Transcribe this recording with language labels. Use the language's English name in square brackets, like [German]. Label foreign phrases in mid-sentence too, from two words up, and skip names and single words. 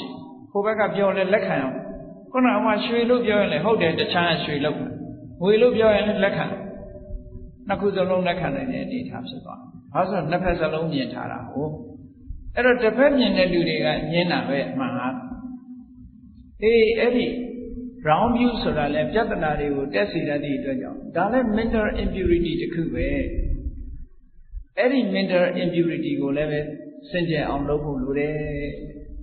[Burmese] ဘူးဟိုဘက်ကပြောလဲလက်ခံအောင်ခုနကမှရွှေလို့ပြောရင်လည်းဟုတ်တယ်တခြားရွှေလို့ငွေလို့ပြောရင်လည်းလက်ခံနှစ်ခုစလုံးလက်ခံနိုင်တဲ့အနေအထားဖြစ်သွားဘာလို့ဆိုနှစ်ဖက်စလုံးမြင်ထားတာဟုတ်အဲ့တော့တစ်ဖက်မြင်တဲ့လူတွေကညင်းတာပဲအမှန်ဟာအဲ့ဒီ [English] round view [Burmese] ဆိုတာလဲပြဿနာတွေကိုတက်စီတတ်တဲ့အတွက်ကြောင့်ဒါလည်း [English] mental impurity [Burmese] တစ်ခုပဲအဲ့ဒီ [English] mental impurity [Burmese] ကိုလည်းပဲစင်ကြယ်အောင်လုပ်ဖို့လိုတယ်